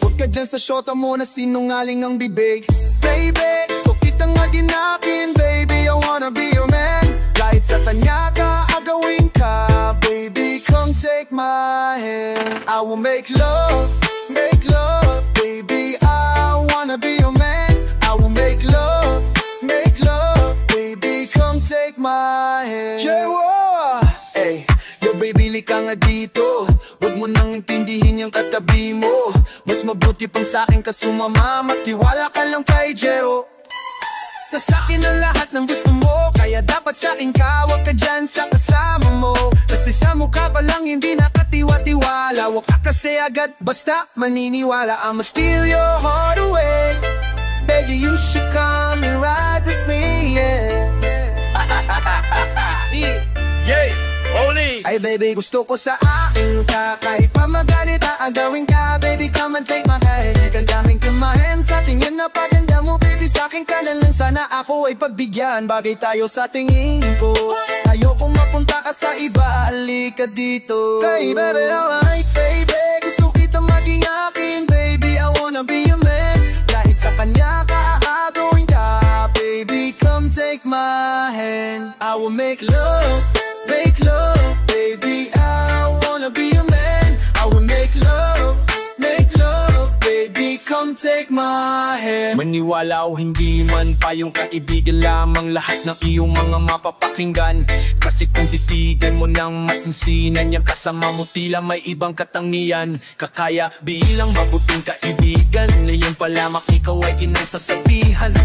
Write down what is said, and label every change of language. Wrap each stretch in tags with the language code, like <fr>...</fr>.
<tl>Huwag ka dyan sa shota mo na sinungaling ang bibig. Baby, gusto kitang maging akin.</tl> <en>Baby, I wanna be your man.</en> <tl>Kahit sa kanya ka, agawin ka.</tl> <en>Baby, come take my hand. I will make love, make love. Baby, I wanna be your man. I will make love, make love. Baby, come take my hand. Jewa!</en> <tl>Ay, yo baby, lika nga dito. Huwag mo nang intindihin yung katabi mo. Mas mabuti pang sa'kin ka sumama. Magtiwala ka lang kay Jero. Nasa'kin ang lahat ng gusto mo. Kaya dapat sa'kin ka, huwag ka dyan sa kasama mo. Kasi sa mukha pa lang hindi nakatiwa-tiwala. Huwag ka kasi agad basta maniniwala.</tl> <en>I'ma steal your heart away. Baby, you should come and ride with me, yeah. Yay! Holy!</en> <tl>Ay baby, gusto ko sa akin ka. Kahit pa magalit, aagawin ka.</tl> <en>Baby, come and take my hand.</en> <tl>Gandaming kumain sa tingin na paganda mo. Baby, sa'kin ka na lang. Sana ako ay pagbigyan. Bagay tayo sa tingin ko. Ayokong mapunta ka sa iba. Halika dito.</tl> <en>Baby, baby, alright, baby.</en> <tl>Gusto kita maging akin.</tl> <en>Baby, I wanna be your man.</en> <tl>Kahit sa kanya ka, aagawin ka.</tl> <en>Baby, come take my hand. I will make love, make love. Baby, I wanna be your man. I will make love, make love. Baby, come come take my hand.</en> <tl>Maniwala o hindi man, payong kaibigan lamang lahat ng iyong mga mapapakinggan. Kasi kung titigan mo ng masinsinan, yang kasama mo tila may ibang katangian. Kakaya bilang mabuting kaibigan, ngayon pa lamang ikaw ay kinagsasabihan.</tl>